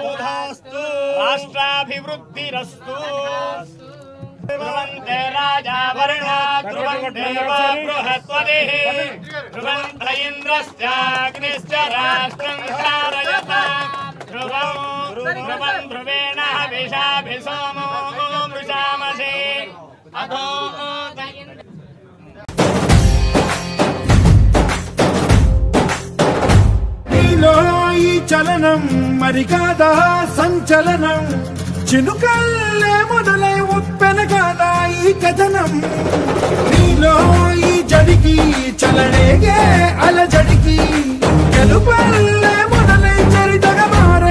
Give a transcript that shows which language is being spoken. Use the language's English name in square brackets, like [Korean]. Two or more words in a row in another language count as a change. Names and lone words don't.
[Sanskrit] राष्ट्राभिवृद्धिरस्तु ध्रुवन्ते राजा वर्णा ध्रुवन्ते बृहस्पतिः ध्रुवन्त इन्द्रश्चाग्निश्च राष्ट्रं धारयता ध्रुवं ध्रुवेण हविषाभिसोमो मृषामसे अधो [Telugu] చలనం మరి కాదా సంచలనం చినుకల్లే మొదలై ఉప్పెన కాదా ఈ కథనం నీలో ఈ జడికి చలనేగే అలజడికి గెలుపల్లే మొదలై చరితగా మారే